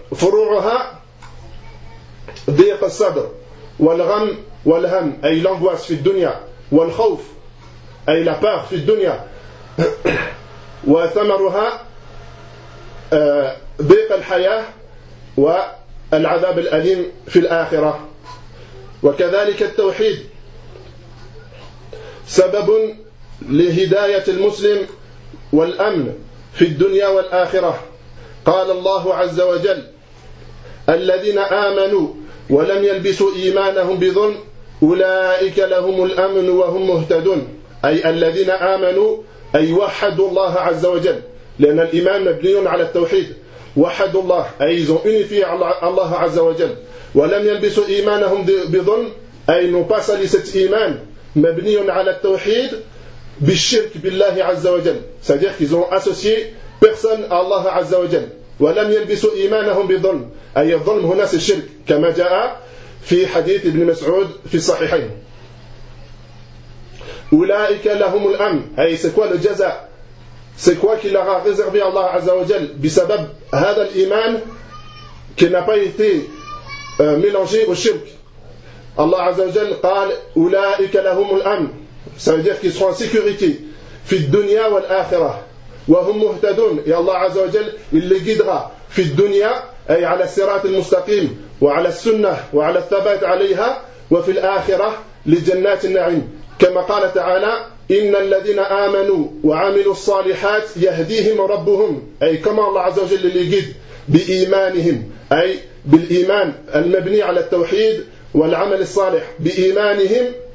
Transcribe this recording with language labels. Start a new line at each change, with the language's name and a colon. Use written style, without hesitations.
Arabic: Furu'uha, dhiq al-sadr, wal-gham, wal-ham,
French: et l'angoisse
Arabic: fi dunya, wal-khawf,
French: et la peur
Arabic: fi dunya, wa thamaruha, dhiq al-hayah, wa العذاب الأليم في الآخرة. وكذلك التوحيد سبب لهداية المسلم والأمن في الدنيا والآخرة. قال الله عز وجل الذين آمنوا ولم يلبسوا إيمانهم بظلم أولئك لهم الأمن وهم مهتدون. أي الذين آمنوا, أي وحدوا الله عز وجل, لأن الإيمان مبني على التوحيد. وحد الله, أي
French: ils ont unifié Allah
Arabic: عز وجل. ولم يلبسوا إيمانهم بظلم, أي
French: n'ont pas sali cet
Arabic: إيمان مبني على التوحيد بالشرك بالله عز وجل,
French: c'est-à-dire qu'ils ont associé personne à Allah
Arabic: عز وجل. ولم يلبسوا إيمانهم بظلم, أي الظلم هنا c'est الشرك كما جاء في حديث ابن مسعود في الصحيحين. أولئك لهم الأمن, أي
French: c'est quoi le جزاء, c'est quoi qu'il aura réservé Allah Azza wa Jal
Arabic: bisabab hada
French: l'iman qui n'a pas été mélangé au shirk.
Arabic: Allah Azza wa Jal قال أولئك لهم الأمن,
French: ça veut dire qu'ils seront en sécurité
Arabic: في الدنيا والآخرة وهم مهتدون,
French: et Allah Azza wa Jal il les guidera
Arabic: في الدنيا, أي على الصراط المستقيم وعلى السنة وعلى الثبات عليها وفي الآخرة لجنات النعيم كما قال تعالى إن الذين آمنوا وعملوا الصالحات يهديهم ربهم, أي كما الله عز وجل يجد بإيمانهم, أي بالإيمان المبني على التوحيد والعمل الصالح, بإيمانهم